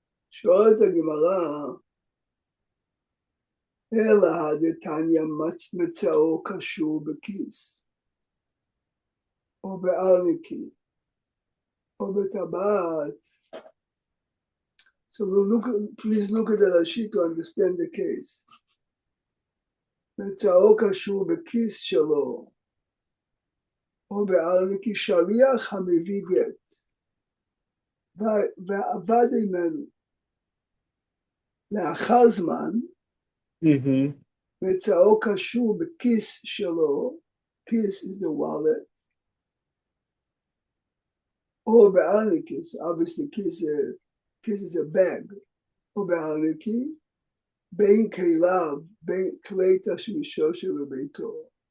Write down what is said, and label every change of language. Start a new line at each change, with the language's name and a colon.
Hebrew: שואלת הגמרא, אלא דתניא מצאו קשור בכיס, או בארניקי, או בטבעת.
English: So please look at the Rashi to understand the case.
Hebrew: מצאו קשור בכיס שלו, או בארניקי, שליח המביא גט, ועבד עמנו. לאחר זמן, מצאו קשור בכיס שלו, כיס
English: is the wallet,
Hebrew: או בארניקיס,
English: obviously
Hebrew: כיס
English: is a bag,
Hebrew: או בארניקי, בין כליו, בין כלי תשמישו שבביתו.